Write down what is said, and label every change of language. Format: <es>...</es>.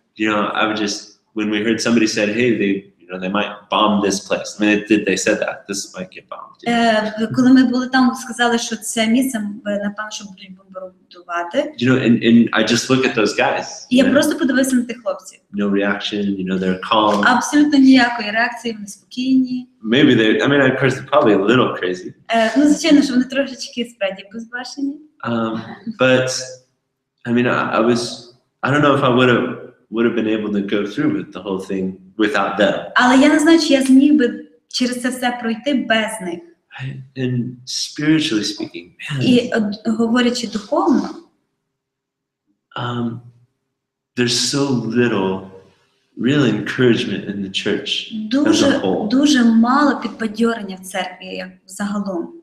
<en>I would just, when we heard somebody said, hey, they might bomb this place. I mean, they said that this might get bombed.</en> <uk>Коли ми були там, сказали, що це місце, напевно, що будуть бомбардувати.</uk> <en>And I just look at those guys.</en> <uk>І я просто подивився на тих хлопців.</uk> <en>No reaction, they're calm.</en> <uk>Абсолютно ніякої реакції, вони спокійні.</uk> <en>Maybe of course, they're probably a little crazy.</en> <uk>Звичайно, що вони трошечки справді безбашені.</uk> <en>But I mean, I don't know if I would have been able to go through with the whole thing without them.</en> <uk>Але я не знаю, чи я зміг би через це все пройти без них.</uk> <en>And spiritually speaking, man,</en> <uk>І говорячи духовно,</uk> <en>there's so little real encouragement in the church as a whole.</en> <uk>дуже мало підбадьорення в церкві як загалом.</uk>